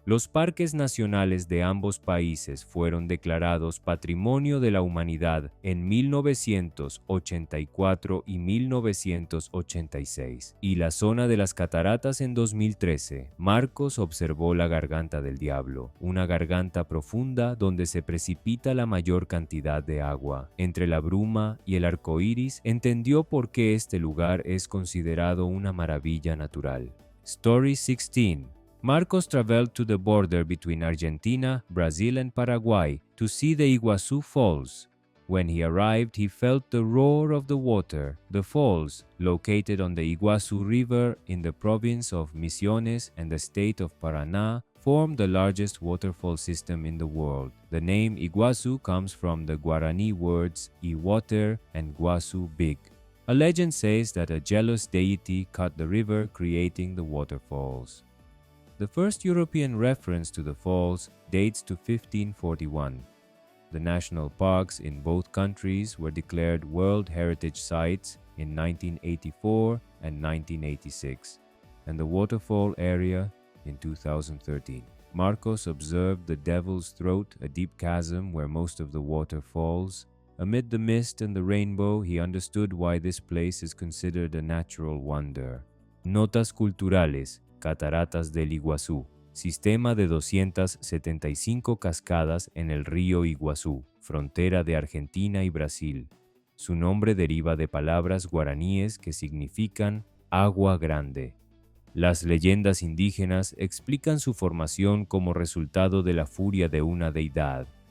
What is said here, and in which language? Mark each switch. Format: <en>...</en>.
<es>Los parques nacionales de ambos países fueron declarados Patrimonio de la Humanidad en 1984 y 1986, y la zona de las cataratas en 2013. Marcos observó la Garganta del Diablo, una garganta profunda donde se precipita la mayor cantidad de agua. Entre la bruma y el arco iris, entendió por qué este lugar es considerado una maravilla natural.</es> <en>Story 16. Marcos traveled to the border between Argentina, Brazil, and Paraguay to see the Iguazú Falls. When he arrived, he felt the roar of the water. The falls, located on the Iguazú River in the province of Misiones and the state of Paraná, form the largest waterfall system in the world. The name Iguazú comes from the Guarani words "water" and Guazú big. A legend says that a jealous deity cut the river, creating the waterfalls. The first European reference to the falls dates to 1541. The national parks in both countries were declared World Heritage Sites in 1984 and 1986, and the waterfall area in 2013. Marcos observed the Devil's Throat, a deep chasm where most of the water falls. Amid the mist and the rainbow, he understood why this place is considered a natural wonder.</en> <es>Notas culturales, Cataratas del Iguazú. Sistema de 275 cascadas en el río Iguazú, frontera de Argentina y Brasil. Su nombre deriva de palabras guaraníes que significan agua grande. Las leyendas indígenas explican su formación como resultado de la furia de una deidad.</es>